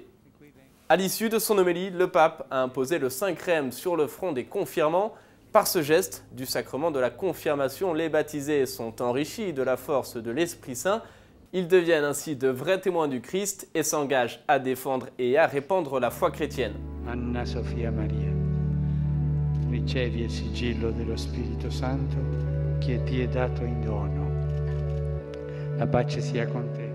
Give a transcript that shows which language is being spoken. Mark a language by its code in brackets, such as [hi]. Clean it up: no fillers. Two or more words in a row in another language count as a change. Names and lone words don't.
[fr] À l'issue de son homélie, le pape a imposé le Saint Chrême sur le front des confirmants. Par ce geste du sacrement de la confirmation, les baptisés sont enrichis de la force de l'Esprit Saint. Ils deviennent ainsi de vrais témoins du Christ et s'engagent à défendre et à répandre la foi chrétienne. [it] Anna Sofia Maria, ricevi il sigillo dello Spirito Santo che ti è dato in dono. La pace sia con te.